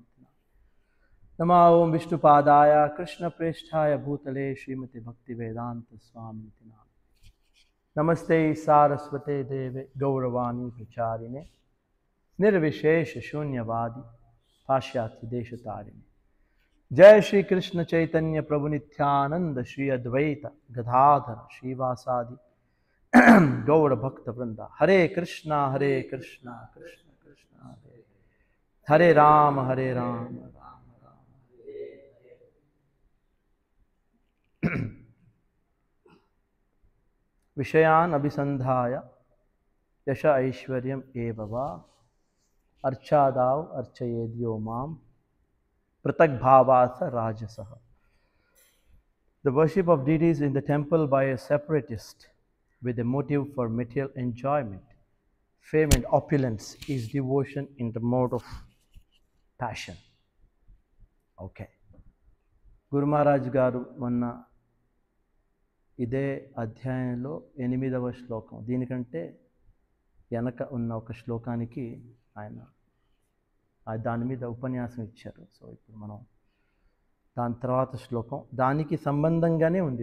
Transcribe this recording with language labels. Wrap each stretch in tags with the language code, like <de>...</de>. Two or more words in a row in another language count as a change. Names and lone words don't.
<sa>नमो ओं विष्णुपादाय कृष्ण प्रेष्ठाय भूतले श्रीमति भक्ति वेदान्त स्वामि. नमस्ते सारस्वते देवे गौरवाणि प्रचारिणे निर्विशेष शून्यवादि पाश्चात्य देशतारिणि. जय श्री कृष्ण चैतन्य प्रभु नित्यानंद श्री अद्वैत गदाधर श्रीवासादि गौड़ भक्त वृंदा. हरे कृष्णा कृष्ण कृष्ण हरे राम राम राम हरे हरे. विषयान् अभिसंधाय यश ऐश्वर्यम् एव वा अर्चादाव अर्चयेद्यो माम प्रतकभावस राजसह.</sa> <en>The worship of deities in the temple by a separatist with a motive for material enjoyment, fame and opulence is devotion in the mode of passion.</en> <te>Okay. Guru Maharaj garu manna ఇదే అధ్యాయంలో 8వ శ్లోకం. దీనికంటే వెనక ఉన్న ఒక శ్లోకానికి ఆయన దాని మీద ఉపన్యాసం ఇచ్చారు. సో ఇప్పుడు మనం దాని తర్వాత శ్లోకం దానికి సంబంధంగానే ఉంది.</te>